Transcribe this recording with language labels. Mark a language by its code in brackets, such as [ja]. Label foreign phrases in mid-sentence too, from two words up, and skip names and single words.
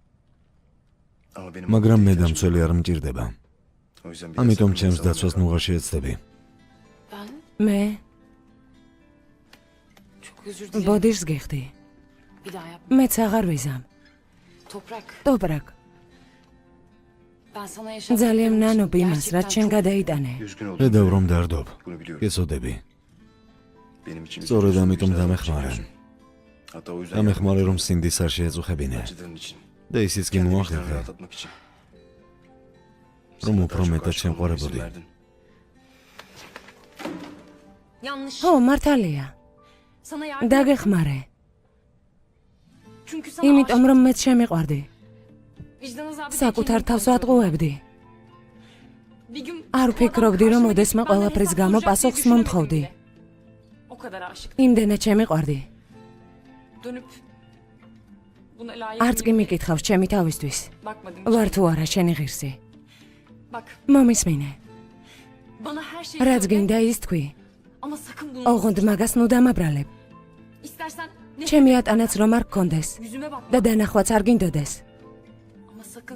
[tr] Ama benim [ka] მაგრამ მე დამცველი არ მჭირდება. ამიტომ ჩემს დაცვას ნუღარ შეეცდები. [tr] Ben [ka] მე [tr] çok özür dilerim. [ka] ბოდიშს გიხდი. [tr] Bir daha yap. [ka] მეც აღარ ვიზამ. [tr] Toprak, [ka] ტოპრაკ, [tr] ben sana yaşattığım [ka] ძალიან [tr] için [ka] ნანობ იმას, რაც [tr] gerçekten [ka] შენ [tr] çok- [ka] გადაიტანე. [tr] Üzgün oldum. [ka] ხედავ რომ დარდობ. [tr] Bunu biliyorum. [ka] გეცოდები. [tr] Benim için [ka] სწორედ [tr] üzülüyorsun, [ka] ამიტომ [tr] vicdanını [ka] დამეხმარე. [tr] çekiyorsun. Hatta o yüzden [ka] დამეხმარე რომ სინდის არ შეეწუხებინე [tr] acıdığın için. [ka] და ისიც კი [tr] Kendi vicdanını [ka] მოახერხე, [tr] rahatlatmak için. [ka] რომ [tr] Sana [ka] უფრო [tr] daha çok [ka] მეტად [tr] aşık olmama izin [ka] შემყარებოდი. [tr] verdin. Yanlış. [ka] ხო, მართალია. [tr] Sana yardım [ka] დაგეხმარე. [tr] çünkü sana [ka] იმიტომ [tr] aşık. [ka] რომ მეც შემიყვარდი. [tr] Vicdan azabı [ka] საკუთარ [tr] kendini [ka] თავს [tr] kontrol [ka] ვატყუებდი. [tr] Bir gün [ka] არ [tr] bu adam [ka] ვფიქრობდი, რომ [tr] karşıma [ka] ოდესმე [tr] geçip benden [ka] ყველაფრის [tr] hesap [ka] გამო [tr] soracak diye [ka] პასუხს [tr] düşünemedim [ka] მომთხოვდი. [tr] bile. O kadar aşık. [ka] იმდენად შემიყვარდი. [tr] Dönüp buna layık [ka] არც კი [tr] miyim? [ka] მიკითხავს ჩემი თავისთვის. [tr] Bakmadım. [ka] ვარ თუ არა შენი ღირსი. [tr] Bak, [ka] მომისმინე. [tr] bana her şeyi [ka] რაც [tr] söyle [ka] გინდა ის თქვი. [tr] ama sakın bunu [ka] ოღონდ მაგას ნუ დამაბრალებ. [tr] İstersen ne [ka] ჩემი ატანაც რომ არ გქონდეს [tr] yüzüme bakma [ka] და დანახვაც არ გინდოდეს. [tr] ama sakın